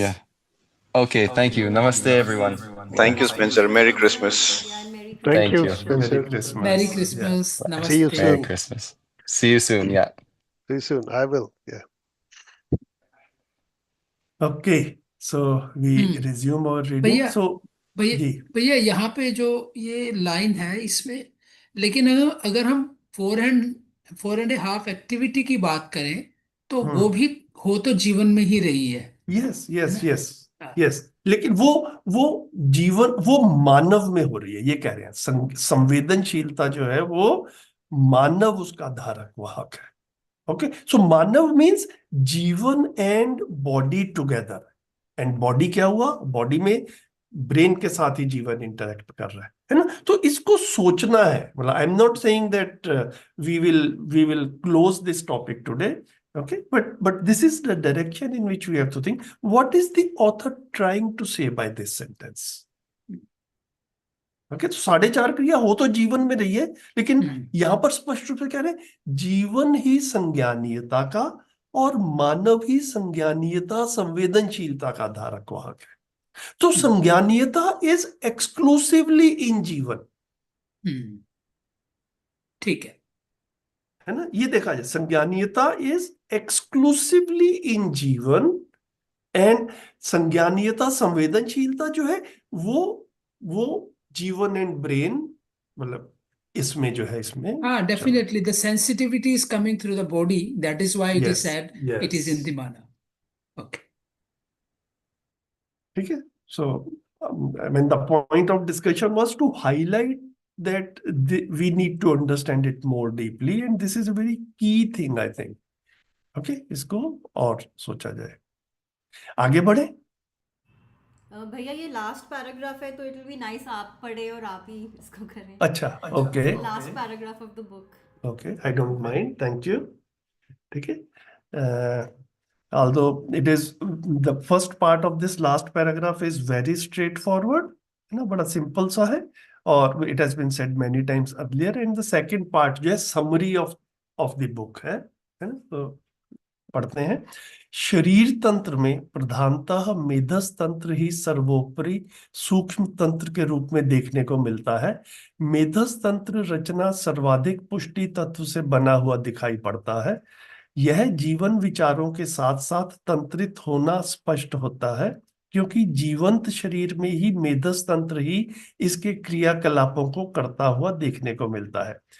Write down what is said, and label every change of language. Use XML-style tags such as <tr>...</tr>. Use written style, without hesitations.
<en>Yeah. Okay, thank you. Namaste, everyone. Thank you, Spencer. Merry Christmas. Yeah, and Merry Thank you, Christmas. Spencer. Merry Christmas. Merry Christmas. Yeah. Namaste. See you Merry soon. Christmas. See you soon. Yeah. See you soon. I will. Yeah. Okay, so we resume our reading.</en> <hi>भैया</hi> <en>So</en> <hi>भैया जी भैया यहाँ पे जो ये line है इसमें, लेकिन अगर हम 4.5 एक्टिविटी की बात करें तो वो भी हो तो जीवन में ही रही है.</hi> <en>yes yes yes yes,</en> <hi>लेकिन वो जीवन, वो मानव में हो रही है, ये कह रहे हैं. संवेदनशीलता जो है वो मानव उसका धारक वाहक है.</hi> <en>Okay, so मानव means जीवन and body together. And body</en> <hi>क्या हुआ? बॉडी में ब्रेन के साथ ही जीवन इंटरेक्ट कर रहा है ना. तो इसको सोचना है.</hi> <en>मतलब I am not saying that we will close this topic today. Okay, but this is the direction in which we have to think. What is the author trying to say by this sentence?</en> <hi>Okay, तो 4.5 क्रिया हो तो जीवन में रही है, लेकिन यहां पर स्पष्ट रूप से कह रहे हैं जीवन ही संज्ञानीयता का और मानव ही संज्ञानीयता संवेदनशीलता का धारक वाहक है.</hi> <en>तो संज्ञानीयता is exclusively in जीवन.</en> <hi>ठीक है ना. ये देखा जाए, संज्ञानीयता</hi> <en>is exclusively in</en> <hi>जीवन, एंड संज्ञानीयता संवेदनशीलता जो है वो जीवन एंड ब्रेन, मतलब इसमें जो है इसमें.</hi> <en>Definitely the sensitivity is coming through the body, that is why it is said it is in the मानव. Okay,</en> <hi>ठीक है.</hi> <en>So I mean the point of discussion was to highlight that we need to understand it more deeply, and this is a very key thing, I think.</en> <hi>Okay, इसको और सोचा जाए. आगे बढ़े. भैया ये लास्ट पैराग्राफ है तो</hi> <en>it will be nice</en> <hi>आप पढ़े और आप ही इसको करें. अच्छा, okay.</hi> <en>Last paragraph of the book. Okay, I don't mind. Thank you.</en> <hi>ठीक है.</hi> <en>Although it is the first part of this last paragraph is very straightforward,</en> <hi>बड़ा सिंपल सा है, और</hi> <en>it has been said many times earlier. And the second part</en> <hi>जो है</hi> <en>summary of the book</en> <hi>है ना. तो पढ़ते हैं. शरीर तंत्र में प्रधानतः मेधस तंत्र ही सर्वोपरि सूक्ष्म तंत्र के रूप में देखने को मिलता है. मेधस तंत्र रचना सर्वाधिक पुष्टि तत्व से बना हुआ दिखाई पड़ता है. यह जीवन विचारों के साथ साथ तंत्रित होना स्पष्ट होता है, क्योंकि जीवंत शरीर में ही मेधस तंत्र ही इसके क्रियाकलापों को करता हुआ देखने को मिलता है.</hi>